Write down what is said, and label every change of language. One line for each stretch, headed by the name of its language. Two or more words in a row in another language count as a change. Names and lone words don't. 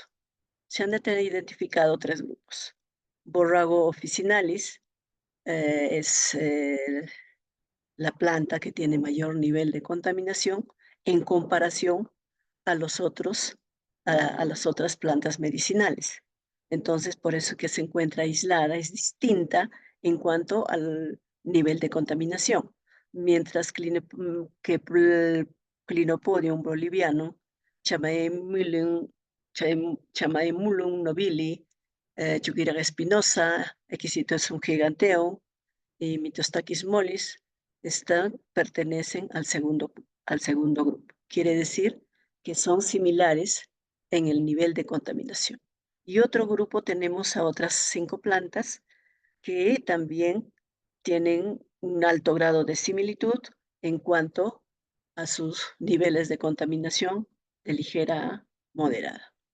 Spanish: Se han identificado tres grupos. Borrago officinalis es la planta que tiene mayor nivel de contaminación en comparación a las otras plantas medicinales. Entonces, por eso que se encuentra aislada, es distinta en cuanto al nivel de contaminación. Mientras que Clinopodium bolivianum, Chamaemulum nobili, Chuquiraga espinosa, Equisetum giganteum y Mystachys mollis pertenecen al segundo grupo. Quiere decir que son similares en el nivel de contaminación. Y otro grupo tenemos a otras 5 plantas que también tienen un alto grado de similitud en cuanto a sus niveles de contaminación de ligera a moderada.